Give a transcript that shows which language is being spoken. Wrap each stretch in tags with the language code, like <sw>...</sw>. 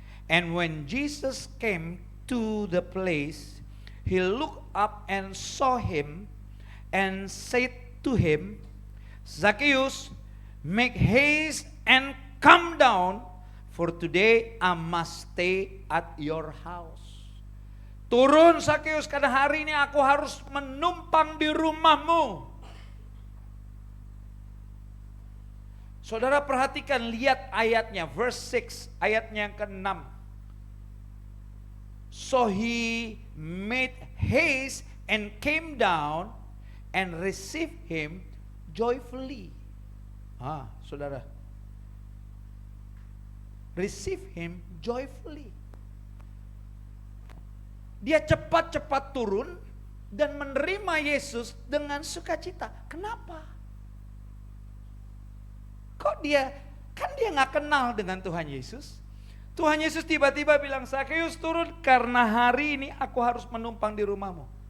<en>And when Jesus came to the place, he looked up and saw him and said to him, Zacchaeus, make haste and come down, for today I must stay at your house.</en> <id>Turun Zacchaeus, karena hari ini aku harus menumpang di rumahmu. Saudara perhatikan, lihat ayatnya, verse 6, ayatnya yang ke-6.</id> <en>So he made haste and came down and received him joyfully.</en> <id>Saudara,</id> <en>receive him joyfully.</en> <id>Dia cepat-cepat turun dan menerima Yesus dengan sukacita. Kenapa? Kok dia nggak kenal dengan Tuhan Yesus? Tuhan Yesus tiba-tiba bilang, Sakeus turun karena hari ini aku harus menumpang di rumahmu.</id>